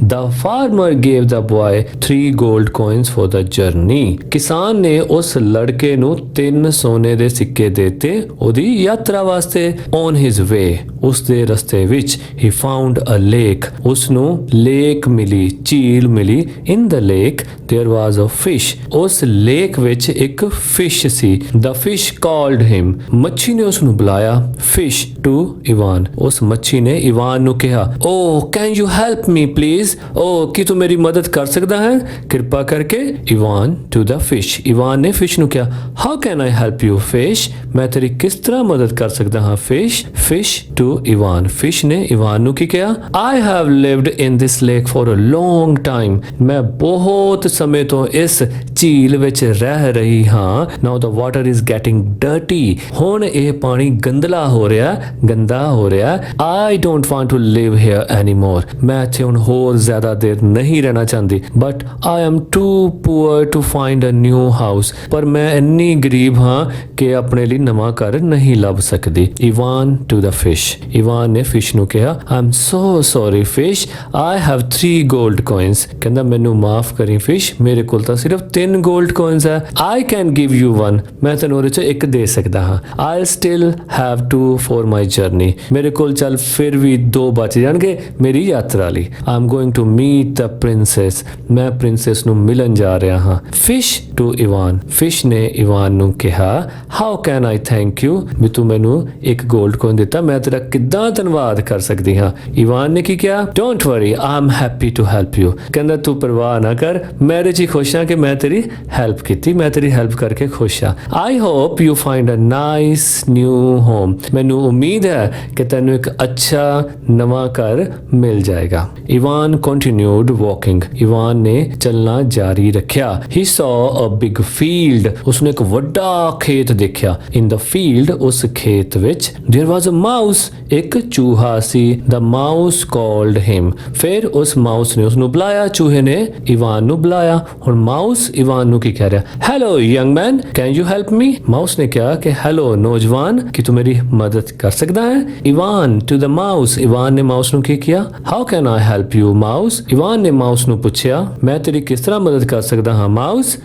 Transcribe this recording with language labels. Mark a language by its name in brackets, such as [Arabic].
[English] The farmer gave the boy 3 gold coins for the journey [Punjabi] ਕਿਸਾਨ ਨੇ ਉਸ ਲੜਕੇ ਨੂੰ 3 ਸੋਨੇ ਦੇ ਸਿੱਕੇ ਦਿੱਤੇ ਉਹਦੀ ਯਾਤਰਾ ਵਾਸਤੇ। [English] On his way [Punjabi] ਉਸ ਦੇ ਰਸਤੇ ਵਿੱਚ [English] he found a lake [Punjabi] ਉਸ ਨੂੰ ਲੇਕ ਮਿਲੀ ਝੀਲ ਮਿਲੀ। [English] In the lake there was a fish [Punjabi] ਉਸ ਲੇਕ ਵਿੱਚ ਇੱਕ fish ਸੀ। [English] The fish called him [Punjabi] ਮੱਛੀ ਨੇ ਉਸ ਨੂੰ ਬੁਲਾਇਆ। [English] Fish to Ivan [Punjabi] ਉਸ ਮੱਛੀ ਨੇ ਇਵਾਨ ਨੂੰ ਕਿਹਾ [English] Oh can you help me please [Punjabi] Oh ਕੀ ਤੂੰ ਮੇਰੀ ਮਦਦ ਕਰ ਸਕਦਾ ਹੈ ਕਿਰਪਾ ਕਰਕੇ। [English] Ivan to the fish [Punjabi] Ivan ਨੇ ਫਿਸ਼ ਨੂੰ ਕਿਹਾ [English] How can I help you fish [Punjabi] ਮੈਂ ਤੇਰੀ ਕਿਸ ਤਰ੍ਹਾਂ ਮਦਦ ਕਰ ਸਕਦਾ ਹਾਂ [English] Fish. Fish to Ivan [Punjabi] fish ਨੇ ਇਵਾਨ ਨੂੰ ਕੀ ਕਿਹਾ [English] I have lived in this lake for a long time [Punjabi] ਮੈਂ ਬਹੁਤ ਸਮੇਂ ਤੋਂ ਇਸ ਝੀਲ ਵਿੱਚ ਰਹਿ ਰਹੀ ਹਾਂ। [English] Now the water is getting dirty [Punjabi] ਹੁਣ ਇਹ ਪਾਣੀ ਗੰਦਲਾ ਹੋ ਰਿਹਾ ਗੰਦਾ ਹੋ ਰਿਹਾ। [English] I don't want to live here anymore [Punjabi] ਮੈਂ ਇੱਥੇ ਹੁਣ ਹੋਰ ਜ਼ਿਆਦਾ ਦੇਰ ਨਹੀਂ ਰਹਿਣਾ ਚਾਹੁੰਦੀ [English] but I am too poor to find a new house [Punjabi] ਪਰ ਮੈਂ ਇੰਨੀ ਗਰੀਬ ਹਾਂ ਕਿ ਆਪਣੇ ਲਈ ਨਵਾਂ ਘਰ ਨਹੀਂ ਲੱਭ ਸਕਦੀ। [English] Ivan to the fish Ivan [Punjabi] ਨੇ ਫਿਸ਼ ਨੂੰ ਕਿਹਾ [English] I'm so sorry fish I have 3 gold coins [Punjabi] ਕਹਿੰਦਾ ਮੈਨੂੰ ਮਾਫ ਕਰੀ ਫਿਸ਼ ਮੇਰੇ ਕੋਲ ਤਾਂ ਸਿਰਫ 3 [English] gold coins ਹੈ। I can give you one [Punjabi] ਮੈਂ ਤੈਨੂੰ ਉਹਦੇ ਚੋਂ ਇੱਕ ਦੇ ਸਕਦਾ ਹਾਂ। [English] I'll still have 2 for my journey [Punjabi] ਮੇਰੇ ਕੋਲ ਚੱਲ ਫਿਰ ਵੀ 2 ਬਚ ਜਾਣਗੇ ਮੇਰੀ ਯਾਤਰਾ ਲਈ। [English] I'm going to meet the princess [Punjabi] ਮੈਂ ਪ੍ਰਿੰਸੈਸ ਨੂੰ ਮਿਲਣ ਜਾ ਰਿਹਾ ਹਾਂ। [English] Fish to Ivan [Punjabi] ਫਿਸ਼ ਨੇ ਇਵਾਨ ਨੂੰ ਕਿਹਾ [English] How can I thank you [Punjabi] ਵੀ ਤੂੰ ਮੈਨੂੰ ਇੱਕ ਗੋਲਡ ਕੋਇਨ ਦਿੱਤਾ ਮੈਂ ਤੇਰਾ ਕਿੱਦਾਂ ਧੰਨਵਾਦ ਕਰ ਸਕਦੀ ਹਾਂ। ਇਵਾਨ ਨੇ ਕੀ ਕਿਹਾ [English] Don't worry I'm happy to help you [Punjabi] ਕਹਿੰਦਾ ਤੂੰ ਪਰਵਾਹ ਨਾ ਕਰ ਮੈਂ ਇਹ ਖੁਸ਼ ਹਾਂ ਕਿ ਮੈਂ ਤੇਰੀ ਹੈਲਪ ਕੀਤੀ ਮੈਂ ਤੇਰੀ ਹੈਲਪ ਕਰਕੇ ਖੁਸ਼ ਹਾਂ। [English] I hope you find a nice new home [Punjabi] ਮੈਨੂੰ ਉਮੀਦ ਹੈ ਕਿ ਤੈਨੂੰ ਇੱਕ ਅੱਛਾ ਨਵਾਂ ਘਰ ਮਿਲ ਜਾਏਗਾ। [English] Ivan continued walking [Punjabi] ਇਵਾਨ ਨੇ ਚੱਲਣਾ ਜਾਰੀ ਰੱਖਿਆ। [English] He saw a big field [Punjabi] ਉਸਨੇ ਇੱਕ ਵੱਡਾ ਖੇਤ ਦੇਖਿਆ। [English] In the field [Punjabi] ਉਸ ਖੇਤ ਵਿੱਚ [English] there was a mouse [Punjabi] ਇੱਕ ਚੂਹਾ ਸੀ। [English] The mouse called him [Punjabi] ਫਿਰ ਉਸ ਮਾਊਸ ਨੇ ਉਸਨੂੰ ਬੁਲਾਇਆ ਚੂਹੇ ਨੇ ਇਵਾਨ ਨੂੰ ਬੁਲਾਇਆ। ਹੁਣ ਮਾਊਸ ਇਵਾਨ ਨੂੰ ਕੀ ਕਹਿ ਰਿਹਾ [English] Hello young man can you help me [Punjabi] mouse ਨੇ ਕਿਹਾ ਕਿ ਹੈਲੋ ਨੌਜਵਾਨ ਕੀ ਤੂੰ ਮੇਰੀ ਮਦਦ ਕਰ ਸਕਦਾ ਹੈ। [English] Ivan to the mouse [Punjabi] Ivan ਨੇ ਮਾਊਸ ਨੂੰ ਕੀ ਕਿਹਾ [English] How can I help you mouse [Punjabi] Ivan ਨੇ ਮਾਊਸ ਨੂੰ ਪੁੱਛਿਆ ਮੈਂ ਤੇਰੀ ਕਿਸ ਤਰ੍ਹਾਂ ਮਦਦ ਕਰ ਸਕਦਾ ਹਾਂ ਮਾਊਸ।